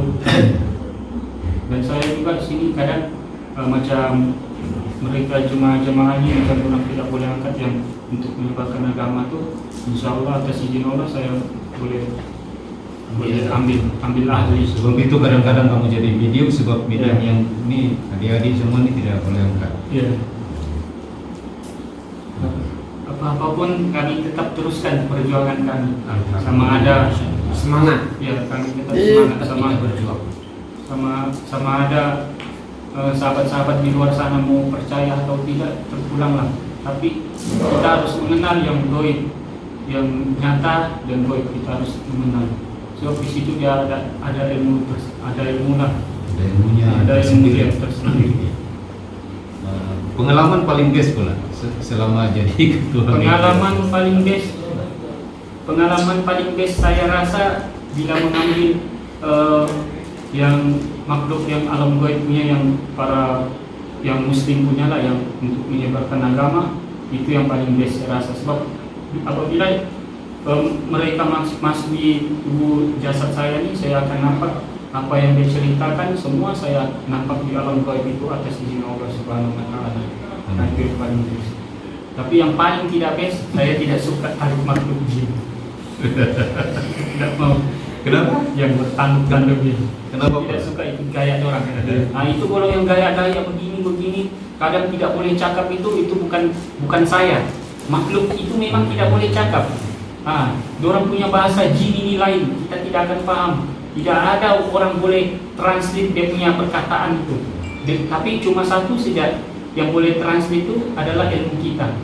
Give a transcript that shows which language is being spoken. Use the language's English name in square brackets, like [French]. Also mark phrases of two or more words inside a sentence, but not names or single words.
[Malay] Dan saya juga di sini kadang macam mereka jemaah-jemaah ini macam orang tidak boleh angkat yang untuk menyebarkan agama tu, [Arabic] insya Allah [Malay] atas izin Allah saya boleh ambil ahli. Sebab itu kadang-kadang kamu jadi medium, sebab medium yang ini adik-adik semua ini tidak boleh angkat. Iya. Apa-apapun kami tetap teruskan perjuangan kami. Sama ada semangat. Ya, kami tetap semangat sama berjuang. Sama ada sahabat-sahabat di luar sana mau percaya atau tidak terpulanglah. Tapi kita harus mengenal yang goib, yang nyata dan goib, kita harus mengenal. Sebab di situ dia ada ilmu lah. Ada ilmunya tersendiri. Pengalaman paling best pula selama jadi ketua. Pengalaman paling best saya rasa bila mengambil yang makhluk yang alam gaib punya, yang yang muslim punya lah, yang untuk menyebarkan agama, itu yang paling best saya rasa. Sebab apabila mereka masuk di tubuh jasad saya ini, saya akan nampak apa yang dia ceritakan, semua saya nampak di alam gaib itu atas izin Allah [Arabic] Subhanahu wa Ta'ala. [Malay] Nah, itu yang paling best. Tapi yang paling tidak best, saya tidak suka tarik makhluk jin. Tidak mau. Kenapa? Yang bertanduk ini. Kenapa? Tidak suka itu gaya orang. Nah, itu kalau yang gaya-gaya begini, kadang tidak boleh cakap, itu bukan saya. Makhluk itu memang tidak boleh cakap. Orang punya bahasa jin ini lain, kita tidak akan paham. Tidak ada orang boleh translate dia punya perkataan itu. Tapi cuma satu saja yang boleh translate itu adalah ilmu kita.